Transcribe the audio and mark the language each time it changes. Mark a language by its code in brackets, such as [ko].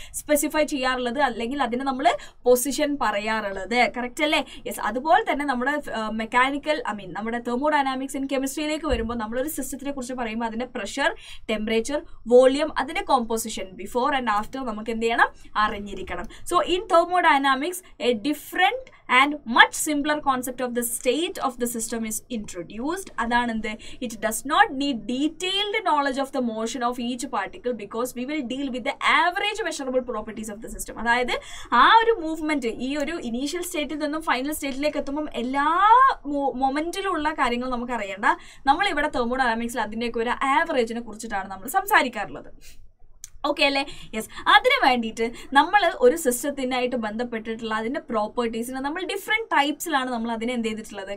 [ml] Specify ചെയ്യാറുള്ളത്, അല്ലെങ്കിൽ അതിന് നമ്മൾ പൊസിഷൻ പറയാറുള്ളത്. കറക്റ്റ് അല്ലേ? യെസ്. അതുപോലെ തന്നെ നമ്മുടെ മെക്കാനിക്കൽ നമ്മുടെ തെർമോഡൈനാമിക്സ് ഇൻ കെമിസ്ട്രിയിലേക്ക് വരുമ്പോൾ നമ്മളൊരു സിസ്റ്റത്തിനെ കുറിച്ച് പറയുമ്പോൾ അതിന്റെ പ്രഷർ, ടെമ്പറേച്ചർ, വോളിയം, അതിന്റെ കോമ്പോസിഷൻ [en] before and after [ml] നമുക്ക് എന്ത് ചെയ്യണം? അറിഞ്ഞിരിക്കണം. [en] So in thermodynamics a different and much simpler concept of the state of the system is introduced. [ml] അതാണെന്ത്? [en] It does not need detailed knowledge of the motion of each particle because we will deal with the average measurable properties of the system. [ml] അതായത് ആ ഒരു movement ഈ ഒരു initial സ്റ്റേറ്റിൽ നിന്നും final സ്റ്റേറ്റിലേക്ക് എത്തുമ്പോൾ എല്ലാ മൊമെന്റിലുള്ള കാര്യങ്ങൾ നമുക്ക് അറിയേണ്ട. നമ്മളിവിടെ തെർമോഡൈനാമിക്സിൽ അതിൻ്റെയൊക്കെ ഒരു ആവറേജിനെ കുറിച്ചിട്ടാണ് നമ്മൾ സംസാരിക്കാറുള്ളത്. ഓക്കെ അല്ലേ? യെസ്. അതിന് വേണ്ടിയിട്ട് നമ്മൾ ഒരു സിസ്റ്റത്തിനായിട്ട് ബന്ധപ്പെട്ടിട്ടുള്ള അതിൻ്റെ പ്രോപ്പർട്ടീസിനെ നമ്മൾ ഡിഫറെൻറ്റ് ടൈപ്സിലാണ് നമ്മൾ അതിനെ എന്ത് ചെയ്തിട്ടുള്ളത്?